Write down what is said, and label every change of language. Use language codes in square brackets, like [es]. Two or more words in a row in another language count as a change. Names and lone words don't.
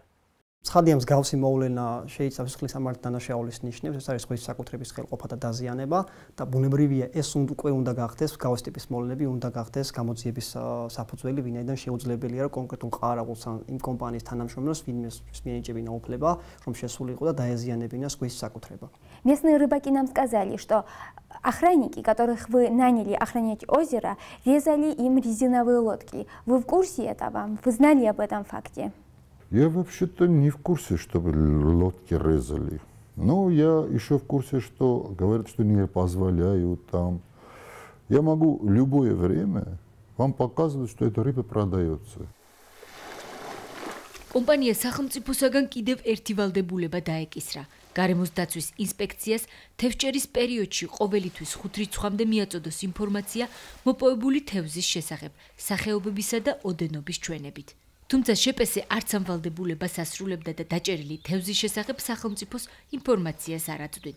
[ka] ცხადია მსგავსი მოვლენა შეიცავს სისხლის სამართლის დანაშაულის ნიშნებს, ეს არის სხვის საკუთრების ხელყოფა და დაზიანება და ბუნებრივია ეს უკვე უნდა გახდეს მსგავსი ტიპის მოვლენები უნდა გახდეს გამოძიების საფუძველი, ვინაიდან შეუძლებელია რომ კონკრეტულ ყარაულს ან იმ კომპანიის თანამშრომლებს ვინმეს მიენიჭებინა უფლება, რომ შესულიყო და დაეზიანებინა სხვის საკუთრება. [ru] Местные рыбаки нам сказали, что охранники, которых вы наняли охранять озеро, резали им резиновые лодки. Вы в курсе этого? Вы знали об этом факте? Я вообще-то не в курсе, чтобы лодки резали. Но я еще в курсе, что говорят, что не позволяют там. Я могу любое время вам показывать, что эта рыба продается. [ka] Компания სახელმწიფოსაგან კიდევ ერთი ვალდებულება დაეკისრა. გარემოს დაცვის ინსპექციას თევზჭერის პერიოდში ყოველთვის 5 რიცხვამდე მიაწოდოს ინფორმაცია მოპოვებული თევზის შესახებ, სახეობებისა და ოდენობის ჩვენებით. Თუმცა შპს არც ამ ვალდებულებას ასრულებდა და დაჭერილი თევზის შესახებ სახელმწიფოს ინფორმაციას არ აწვდიდა.